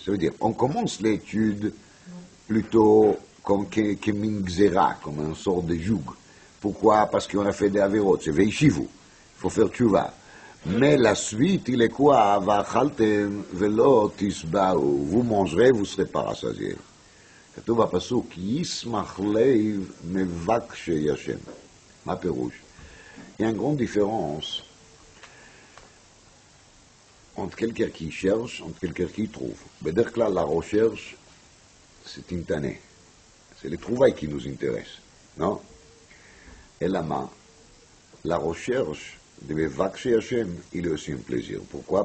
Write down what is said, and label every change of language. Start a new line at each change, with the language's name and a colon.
French: Ça veut dire, on commence l'étude plutôt comme Kemingzera, comme un sort de joug. Pourquoi? Parce qu'on a fait des avérotes, c'est Veishivu. Il faut faire tchouva. Mais la suite, il est quoi?
Hebrew: Va'achaltem velo tisbaou.
French: Vous mangerez, vous ne serez pas rassasiés.
Hebrew: כתוב בפסוק, ישמח לב מבקשי השם. מה פירוש?
French: Il y a une grande différence entre quelqu'un qui cherche, entre quelqu'un qui trouve.
Hebrew: בדרך כלל,
French: la recherche, c'est intané. C'est les trouvailles qui nous intéressent, non? Et là-bas, la recherche de מבקשי השם, il est aussi un plaisir. Pourquoi?